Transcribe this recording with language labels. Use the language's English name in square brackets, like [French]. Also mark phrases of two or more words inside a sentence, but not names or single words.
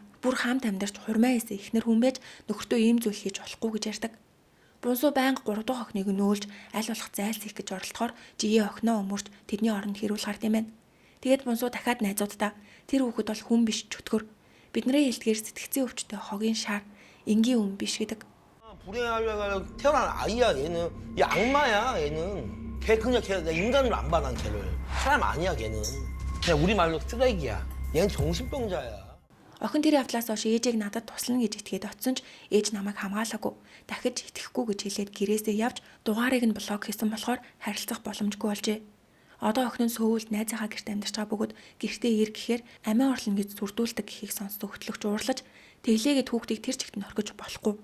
[Mongolian] Бүр хамт амьдарч хурмаа хийсэн эхнэр хүн байж нөхөртөө ийм зүйл хийж болохгүй гэж ярьдаг. Бунсуу байнга 3 дахь охиныг нөөлж аль болох зайлсхийх гэж оролдохоор жие охиноо өмөрч тэдний оронд хэрүүл гард юм байна. Тэгээд бунсуу дахиад найзуудаа тэр хүүхэд бол хүн биш чөтгөр. Бидний хэлдгээр сэтгцийн өвчтөй хогийн шар энгийн хүн биш гэдэг. [Korean] 불행하려고 태어난 아이야 얘는. 얘 악마야 얘는. 걔 그냥 걔 인간으로 안 봐 난 걔를. 사람 아니야 걔는. 그냥 우리 말로 쓰레기야. 얘는 정신병자야. [Mongolian] Охин тэр явдлаас хойш ээжийг надад туслана гэж итгээд очсон ч ээж намайг хамгаалаагүй. Дахиж итгэхгүй гэж хэлээд гэрээсээ явж дугаарыг нь блок хийсэн болохоор харилцах боломжгүй болжээ. Одоо охин нь сөөвөл найзынхаа гэрт амьдарч байгаа бөгөөд гэртээ ир гэхээр амиа орлоно гэж зүрдүүлдэг гэхийг сонсдог хөтлөгч уурлаж тэглээгээд хүүхдийг тэр чигт нь орхиж болохгүй.